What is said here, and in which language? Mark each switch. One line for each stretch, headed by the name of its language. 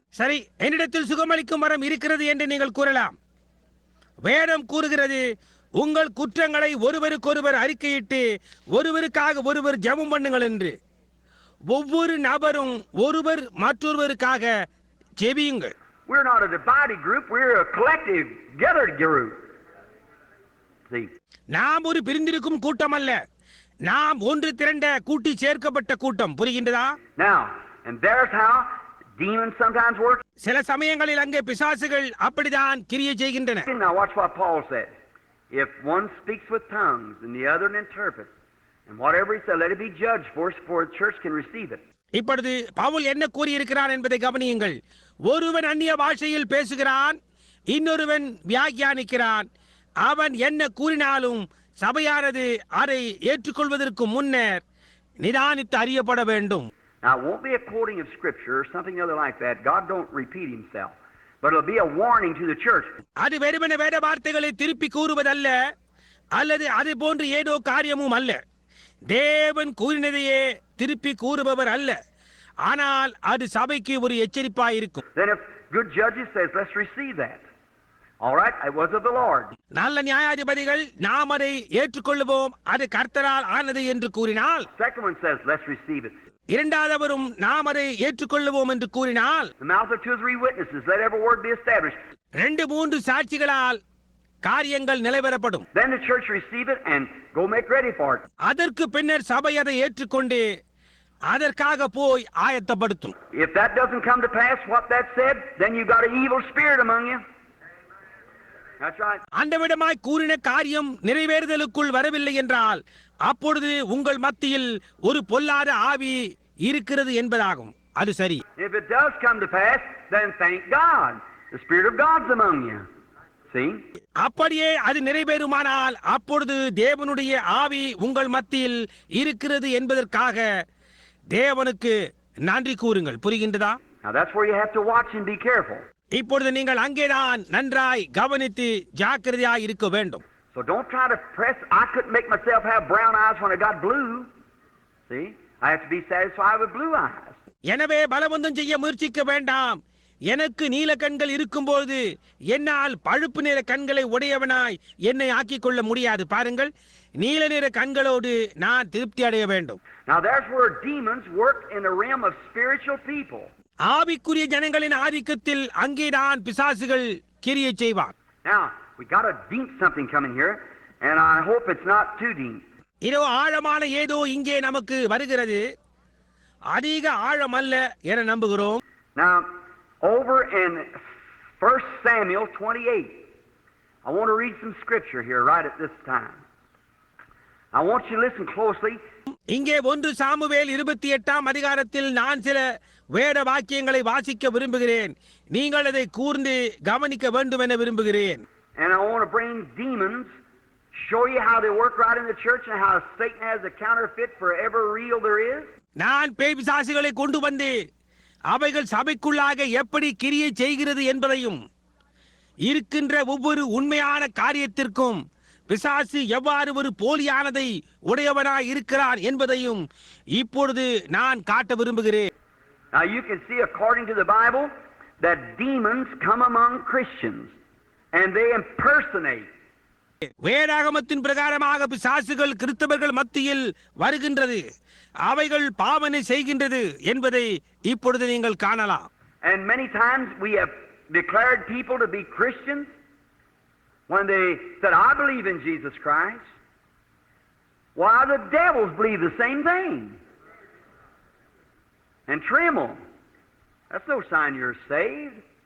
Tamil: சரி, என்னிடத்தில் சுகமளிக்கும் வரம் இருக்கிறது என்று நீங்கள் கூறலாம். வேதம் கூறுகிறது, உங்கள் குற்றங்களை ஒருவருக்கொருவர் அறிக்கையிட்டு ஒருவருக்காக ஒருவர் ஜெபம் பண்ணுங்கள் என்று. ஒவ்வொரு நபரும் ஒருவர் மற்றொருவருக்காக ஜெபியுங்கள்.
English: We're not a divided group, we're a collective gathered group. See?
Tamil: நாம் ஒரு பிரிந்திருக்கும் கூட்டம் அல்ல, நாம் ஒன்று திரண்ட கூட்டி சேர்க்கப்பட்ட கூட்டம். புரிகின்றதா?
English: Now, and there's how demons sometimes work.
Tamil: சில சமயங்களில் அங்கே பிசாசுகள் அப்படிதான் கிரியை செய்கின்றன.
English: Now watch what Paul said. If one speaks with tongues and the other interprets, and whatever he said, let it be judged for the church can receive it.
Tamil: இப்பொழுது பவுல் என்ன கூறியிருக்கிறார் என்பதை கவனியுங்கள். ஒருவன் அந்நிய பாஷையில் பேசுகிறான், இன்னொருவன் வியாக்கியானிக்கிறான். அவன் என்ன கூறினாலும் சபையானது அதை ஏற்றுக்கொள்வதற்கு முன்னர் நிதானித்து அறியப்பட வேண்டும்.
English: Now it won't be a quoting of scripture or something other like that. God don't repeat himself. But it'll be a warning to the church.
Tamil: அது வெறுமனே வேத வார்த்தைகளை திருப்பி கூறுவதல்ல, அல்லது அது போன்று ஏதோ காரியமும் அல்ல. தேவன் கூறினதையே திருப்பி கூறுபவர் அல்ல, ஆனால் அது சபைக்கு ஒரு எச்சரிப்பாய் இருக்கும்.
English: Then if good judges says, let's receive that. All right, it was of the Lord.
Tamil: நல்ல நியாயாதிபதிகள் நாம் அதை ஏற்றுக்கொள்வோம், அது கர்த்தரால் ஆனது என்று கூறினால்,
English: Second one says, let's receive it.
Tamil: இரண்டாவதும் நாம் அதை ஏற்றுக்கொள்வோம் என்று கூறினால்,
English: The mouth of 2 or 3 witnesses, let every word be established.
Tamil: 2-3 சாட்சிகளால் காரியங்கள் நிலைவரப்படும்.
English: Then the church receive it and go make ready for it.
Tamil: அதற்கு பின்னர் சபை அதை ஏற்றுக்கொண்டு அதற்காக போய் ஆயத்தப்படுத்தும்.
English: If that doesn't come to pass, what that said, then you got an evil spirit among you. That's right.
Tamil: அந்த விடமாய் கூறின காரியம் நிறைவேறுதலுக்குள் வரவில்லை என்றால், அப்பொழுது உங்கள் மத்தியில் ஒரு பொல்லாத ஆவி இருக்கிறது என்பதாகும். அது சரி.
English: If it does come to pass, then thank God. The Spirit of God's among you. See?
Tamil: அப்படியே அது நிறைவேறுமானால் அப்பொழுது தேவனுடைய ஆவி உங்கள் மத்தியில் இருக்கிறது என்பதற்காக தேவனுக்கு நன்றி கூறுங்கள். புரிகின்றதா?
English: Now that's where you have to watch and be careful.
Tamil: இப்பொழுது நீங்கள் அங்கேதான் நன்றாய் கவனித்து ஜாக்கிரதையாய் இருக்க வேண்டும்.
English: So don't try to press. I couldn't make myself have brown eyes when I got blue. See? I have to be satisfied with blue eyes.
Tamil: எனவே பலவந்தம் செய்ய முயற்சிக்க வேண்டாம். எனக்கு நீல கண்கள் இருக்கும்போது என்னால் பழுப்பு நிற கண்களை உடையவனாய் என்னை ஆக்கிக் கொள்ள முடியாது. பாருங்கள், நீல நிற கண்களோடு நான் திருப்தி அடைய வேண்டும்.
English: Now there's where demons work in the realm of spiritual people.
Tamil: ஆவிக்குரிய ஜனங்களின் ஆதிக்கத்தில் அங்கேதான் பிசாசுகள் கிரியை செய்வான்.
English: Now we got a deep something coming here, and I hope it's not too deep.
Tamil: இதோ ஆழமான ஏதோ இங்கே நமக்கு வருகிறது. அதிக ஆழம் அல்ல என நம்புகிறோம்.
English: Now over in 1 Samuel 28, I want to read some scripture here right at this time. I want you to listen closely.
Tamil: இங்கே 1 சாமுவேல் 28ஆம் அதிகாரத்தில் நான் சில வேத வாக்கியங்களை வாசிக்க விரும்புகிறேன். நீங்கள் அதை கூர்ந்து கவனிக்க வேண்டும் என விரும்புகிறேன்.
English: And I want to bring demons, show you how they work right in the church and how Satan has a counterfeit for every real there is.
Tamil: நான் பேய் பிசாசுகளை கொண்டு வந்து அவைகள் சபைக்குள்ளாக எப்படி கிரியை செய்கிறது என்பதையும் இருக்கின்ற ஒவ்வொரு உண்மையான காரியத்திற்கும் பிசாசு எவ்வாறு ஒரு போலியானதை உடையவனாய் இருக்கிறான் என்பதையும் இப்பொழுது நான் காட்ட விரும்புகிறேன்.
English: Now you can see according to the Bible that demons come among Christians and they impersonate.
Tamil: வேதாகமத்தின் பிரகாரமாக பிசாசுகள் கிறிஸ்தவர்கள் மத்தியில் வருகின்றது, அவைகள் பாவனை செய்கின்றது என்பதை இப்பொழுது நீங்கள் காணலாம்.
English: And many times we have declared people to be Christians when they said, I believe in Jesus Christ. Why, the devils believe the same thing and tremble. That's no sign you're saved.